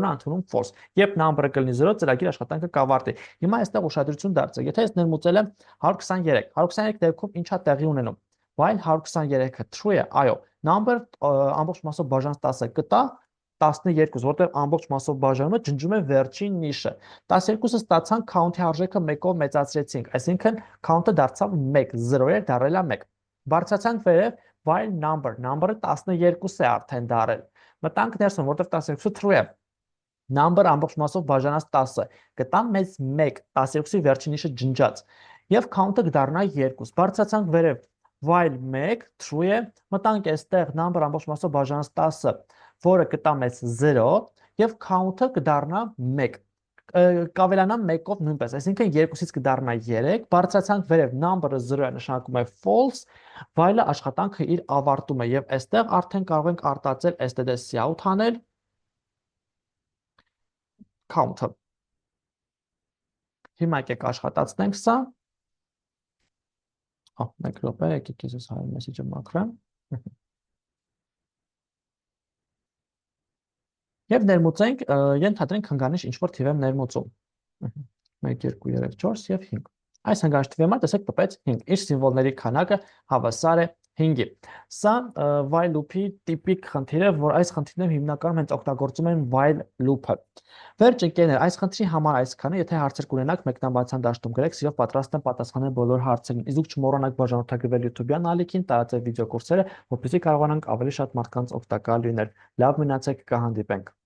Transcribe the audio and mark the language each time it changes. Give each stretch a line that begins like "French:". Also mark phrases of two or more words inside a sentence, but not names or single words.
Armenian: է ընդունում false։ Երբ number-ը կլինի 0, ծրագիր աշխատանքը կավարտի։ Հիմա այստեղ ուշադրություն դարձրեք։ Եթե ես ներմուծել եմ 123 դեպքում ինչա տեղի ունենում։ While 123-ը true է, այո, number ամբողջ մասով բաժանած 10-ը կտա 12, որտեղ ամբողջ մասով բաժանումը ջնջում է վերջին նիշը։ 12-ը ստացանք count-ի արժեքը 1-ով մեծացրեցինք, այսինքն count-ը դարձավ 1, 0 էր դառել է 1։ Բարձրացանք վերև, while number-ը 12 է արդեն դառել։ Մտանք ներսում, որտեղ 12-ը true է։ Number ամբողջ մասով բաժանած 10-ը կտա մեզ 1, 12-ի վերջին նիշը ջնջած։ Եվ count-ը կդառնա 2։ Բարձրացանք վերև, while 1 true է, մտանք այստեղ number ամբողջ մասով բաժանած 10-ը, որը կտա մեզ 0 եւ count-ը կդառնա 1։ Կավելանա 1-ով նույնպես, այսինքն 2-ից կդառնա 3, բարձրացանք վերև number-ը 0 է, նշանակում է false, while-ը աշխատանքը իր ավարտում է եւ այստեղ արդեն կարող ենք արտածել
English: std out
Armenian: անել count-ը։ Հիմա եկեք աշխատացնենք սա։ Մեկ րոպե, եկեք ես այս հայր մեսեջը մաքրեմ։ Եվ ներմուծենք, ենթադրենք հնգանիշ ինչ-որ թիվ եմ ներմուծում։ 1, 2, 3, 4 եւ 5։ Այս հնգանիշ թվի համար տեսեք տպեց 5։ Իր սիմվոլների քանակը հավասար է 5-ի։ Սա
English: while loop-
Armenian: ի տիպիկ խնդիր է, որ այս խնդիրներում հիմնականում հենց օգտագործում են
English: while loop-
Armenian: ը։ Վերջ ընկերներ, այս խնդրի համար այսքանը, եթե հարցեր կունենաք, մեկնաբանության դաշտում գրեք, սիրով պատրաստ եմ պատասխանել բոլոր հարցերին։ Իսկ դուք չմոռանաք բաժանորդագրվել YouTube-յան ալիքին, տարածել վիդեո կուրսերը, որպեսզի կարողանանք ավելի շատ մարդկանց օգտակար լինել։ Լավ մնացեք, կհանդիպենք։